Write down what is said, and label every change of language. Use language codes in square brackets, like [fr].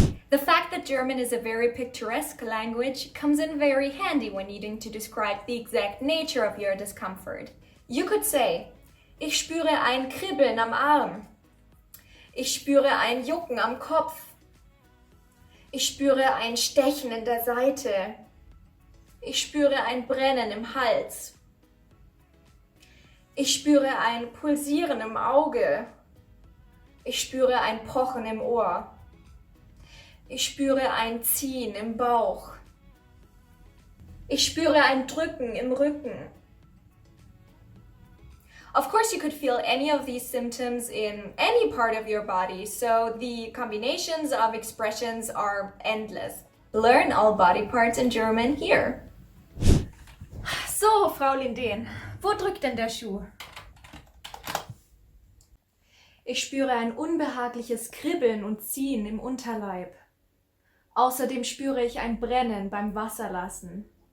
[en] The fact that German is a very picturesque language comes in very handy when needing to describe the exact nature of your discomfort. [de] You could say: Ich spüre ein Kribbeln am Arm. Ich spüre ein Jucken am Kopf. Ich spüre ein Stechen in der Seite. Ich spüre ein Brennen im Hals. Ich spüre ein Pulsieren im Auge. Ich spüre ein Pochen im Ohr. Ich spüre ein Ziehen im Bauch. Ich spüre ein Drücken im Rücken. [en] Of course, you could feel any of these symptoms in any part of your body, so the combinations of expressions are endless. Learn all body parts in German here. [de] So, Frau Lindén, wo drückt denn der Schuh? Ich spüre ein unbehagliches Kribbeln und Ziehen im Unterleib. Außerdem spüre ich ein Brennen beim Wasserlassen.